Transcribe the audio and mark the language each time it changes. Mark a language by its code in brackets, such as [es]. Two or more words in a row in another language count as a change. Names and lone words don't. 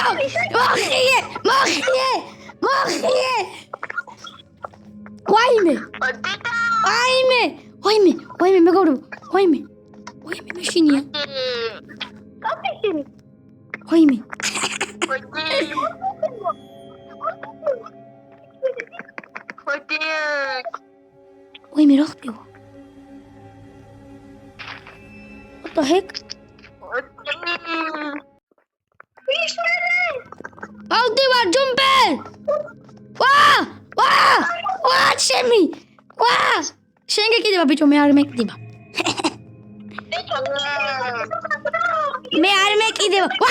[ka] მოხიე. ვაიმე მეგობრებო. ვაიმე მეშინია. ვაიმე. ვაიმე რა ხდება? [en] What the heck? [ka] ავდივარ ჯუმბერ. ვა ჩემი. შენ გეკიდება ბიჭო, მე არ მეკიდება. მე არ მეკიდება.